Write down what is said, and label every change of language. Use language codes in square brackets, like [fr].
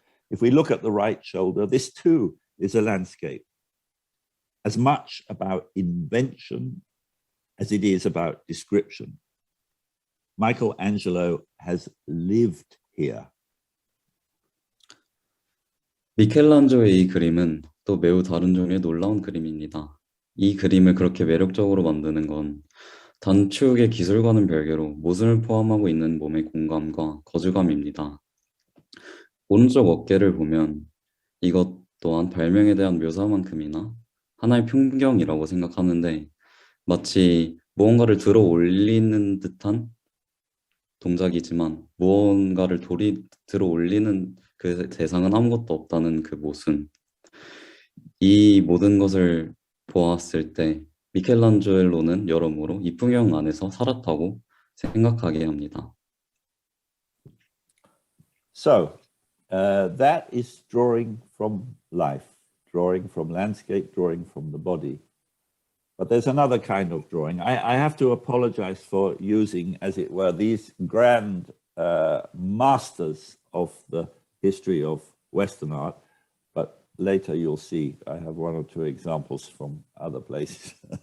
[en] If we look at the right shoulder, this too is a landscape, as much about invention as it is about description. Michelangelo has lived here. [ko] 미켈란조의 이 그림은 또 매우 다른 종류의 놀라운 그림입니다. 이 그림을 그렇게 매력적으로 만드는 건 단축의 기술과는 별개로 모순을 포함하고 있는 몸의 공감과 거주감입니다. 오른쪽 어깨를 보면 이것 또한 발명에 대한 묘사만큼이나 하나의 풍경이라고 생각하는데 마치 무언가를 들어 올리는 듯한 동작이지만 무언가를 들어 올리는 그 대상은 아무것도 없다는 그 모순. 이 모든 것을 보았을 때 미켈란젤로는 여러모로 이 풍경 안에서 살았다고 생각하게 합니다. [en] So that is drawing from life, drawing from landscape, drawing from the body. But there's another kind of drawing. I have to apologize for using, as it were, these grand masters of the history of Western art, but later you'll see I have one or two examples from other places.